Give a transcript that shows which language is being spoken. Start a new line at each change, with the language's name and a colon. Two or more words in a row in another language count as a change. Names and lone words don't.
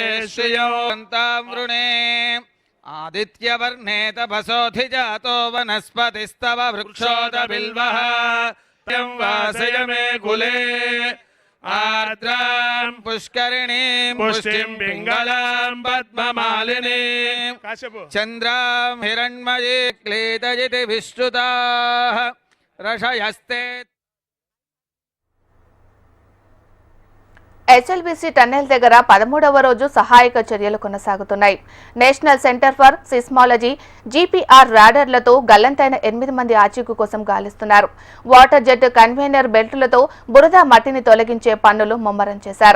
Sanskrit: श्रियो तां वृणे आदित्यवर्णे तपसोऽधिजातो वनस्पतिस्तव वृक्षोदबिल्वः वासय मे कुले आर्द्रां पुष्करिणीं पुष्टिं पिङ्गलां पद्ममालिनीं चन्द्रां हिरण्मयी क्लेदयति विश्रुताः रषयस्ते.
Telugu: హెచ్ఎల్బీసీ టన్నెల్ దగ్గర 13వ రోజు సహాయక చర్యలు కొనసాగుతున్నాయి. నేషనల్ సెంటర్ ఫర్ సిస్మాలజీ జీపీఆర్ రాడర్లతో గల్లంతైన 8 మంది ఆచూకీ కోసం గాలిస్తున్నారు.
English: water jet conveyor
Telugu: బెల్టులతో బురద మట్టిని తొలగించే పనులు ముమ్మరం చేశారు.